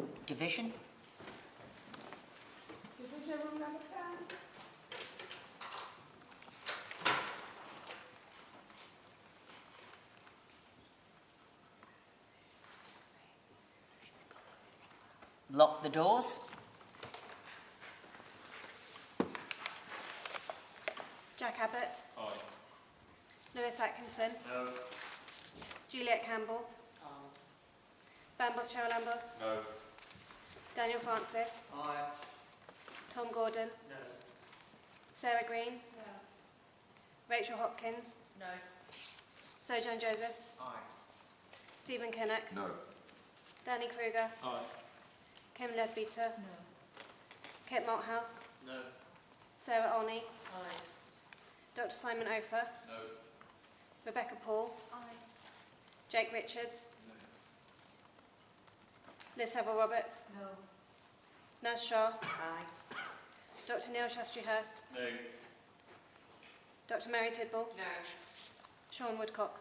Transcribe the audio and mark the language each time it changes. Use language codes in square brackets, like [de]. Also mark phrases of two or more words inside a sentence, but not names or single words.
[en] Division? Lock the doors. Jack Abbott. Aye. Lewis Atkinson. No. Juliet Campbell. Bambos Charalambos. No. Daniel Francis. Aye. Tom Gordon. No. Sarah Green. No. Rachel Hopkins. No. Sojourn Joseph. Aye. Stephen Kinnock. No. Danny Kruger. Aye. Kim Leadbeater. No. Kit Malthouse. No. Sarah Olney. Aye. Dr Simon Ofer. No. Rebecca Paul. Aye. Jake Richards. Liz Havell-Roberts. No. Naz Shah. Aye. Dr Neil Shastrey-Hurst. No. Dr Mary Tidball. No. Sean Woodcock.